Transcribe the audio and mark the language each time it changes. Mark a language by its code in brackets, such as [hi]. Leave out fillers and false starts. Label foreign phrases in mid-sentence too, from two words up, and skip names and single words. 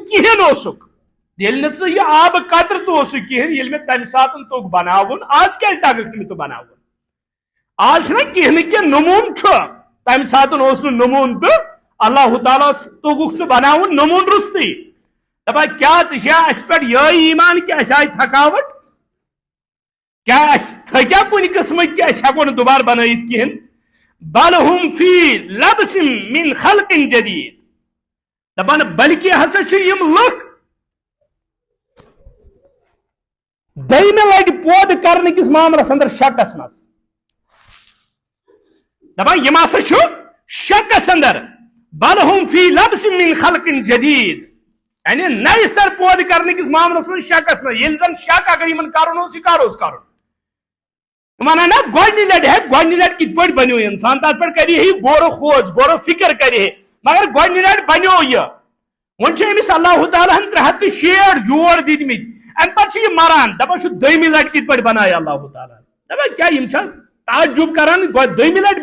[ks] کہین اوسُکھ ییٚلہِ نہٕ ژٕ یہِ آبہٕ قطرٕ تہِ اوسُکھ کہین ییٚلہِ مےٚ تمہِ ساتہٕ توٚگ بناوُن آز کیازِ تگکھ نہٕ ژٕ بناوُن آز چھُنہ کینٛہہ نہٕ کینٛہہ نموٗن چھُ تمہِ ساتہٕ اوس نہٕ نموٗن تہٕ اللہ تعالیٰ توٚگُکھ ژٕ بناوُن نموٗن روٚستٕے دپان کیٛاہ ژٕ چھا اسہِ پٮ۪ٹھ یہے ایمان کہ اسہِ آیہِ تھکاوٹ کیا تھکیا کُنہِ قٕسمٕکۍ کہ أسۍ ہٮ۪کو نہٕ دُبارٕ بنٲیِتھ کِہینۍ [ar] بل ہُم فی لبس من خلق جدید [ks] دپان بلکہ ہسا چھ یم لُکھ دٔیمہِ لٹہِ پٲدٕ کرنہٕ کِس معاملس اندر شکس منٛز دپان یِم ہسا چھُ شکس اندر [ar] بل ہم فی لبس من خلق جدید [ks] یعنی [ur] نئے سر [ks] پٲدٕ کرنہٕ کِس معاملس منٛز شکس منٛز ییٚلہِ زن شک اگر یِمن کرُن اوس یہِ کر اوس کرُن ونان نا گۄڈنہِ لٹہِ ہے گۄڈنہِ لٹہِ کِتھ پٲٹھۍ بنیو انسان تتھ پٮ۪ٹھ کرِ ہے غورو خوض غورو فکر کرِ ہے مگر گۄڈنہِ لٹہِ بنیو یہِ وۄنۍ چھِ أمِس اللہ تعالیٰ ہن 360 جوڑ دِتمٕتۍ امہِ پتہٕ چھُ یہِ مران دپان چھُ دٔیمہِ لٹہِ کِتھ پٲٹھۍ بنایہِ اللہ تعالیٰ دپان کیٛاہ یِم چھا تعجب کران دٔیمہِ لٹہِ